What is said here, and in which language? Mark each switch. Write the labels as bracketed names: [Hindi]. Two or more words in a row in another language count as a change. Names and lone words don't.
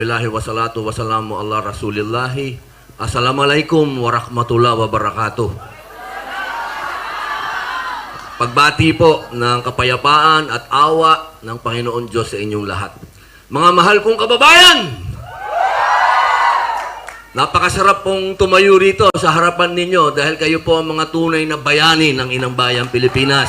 [Arabic] بالله والصلاة والسلام على رسول الله. السلام عليكم ورحمة الله وبركاته. [Filipino] Pagbati po ng kapayapaan at awa ng Panginoon Diyos sa inyong lahat. Mga mahal kong kababayan! Napakasarap pong tumayo rito sa harapan ninyo dahil kayo po ang mga tunay na bayani ng Inang Bayang Pilipinas.